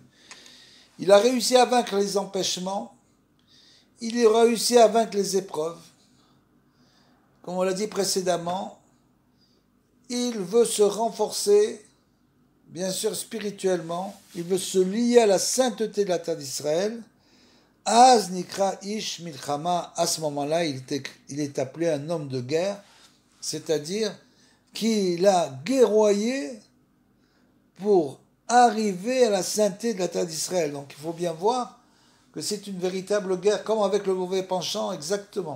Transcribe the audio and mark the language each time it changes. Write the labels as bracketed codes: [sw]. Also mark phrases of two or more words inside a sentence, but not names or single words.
[fr] Il a réussi à vaincre les empêchements, il a réussi à vaincre les épreuves. Comme on l'a dit précédemment, il veut se renforcer, bien sûr spirituellement, il veut se lier à la sainteté de la terre d'Israël. [he] אז נקרא איש מלחמה, [fr] à ce moment-là, il est appelé un homme de guerre, c'est-à-dire qu'il a guerroyé pour arriver à la sainteté de la terre d'Israël. Donc il faut bien voir que c'est une véritable guerre, comme avec le mauvais penchant, exactement.